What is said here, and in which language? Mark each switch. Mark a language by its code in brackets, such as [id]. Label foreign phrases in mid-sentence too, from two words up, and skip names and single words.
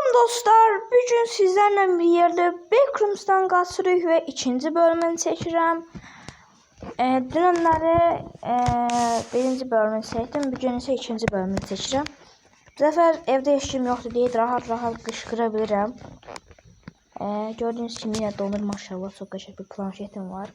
[az] Dostlar, [tr] bugün sizlerle bir yerde [az] Backrooms'dan qaçırıq ve ikinci bölümünü çəkirəm. Dünənləri birinci bölümünü çəkdim, bugün isə ikinci bölümünü çəkirəm. Bu səfər evdə heç kim yoxdur deyə rahat qışqıra bilirəm. Gördüyünüz kimi [tr] yine donur [az] maşallah, çok qəşəng bir planşetim var.